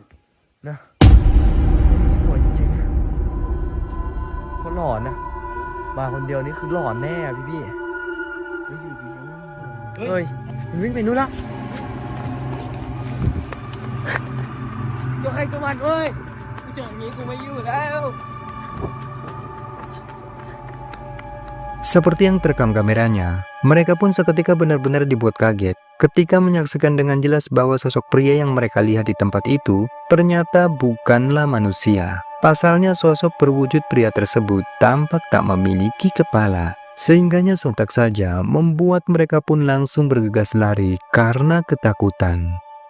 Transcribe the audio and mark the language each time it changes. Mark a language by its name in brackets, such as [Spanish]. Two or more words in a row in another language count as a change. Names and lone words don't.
[Thai] นะหัวจริงๆเขาหลอนนะมาคนเดียวนี่คือหลอนแน่อะพี่ เฮ้ยมันวิ่งไปนู่นละตัวใครตัวมันเว้ยกูเจออย่างนี้กูไม่อยู่แล้ว [Indonesian] Seperti yang terekam kameranya, mereka pun seketika benar-benar dibuat kaget ketika menyaksikan dengan jelas bahwa sosok pria yang mereka lihat di tempat itu ternyata bukanlah manusia. Pasalnya sosok berwujud pria tersebut tampak tak memiliki kepala, sehingganya sontak saja membuat mereka pun langsung bergegas lari karena ketakutan.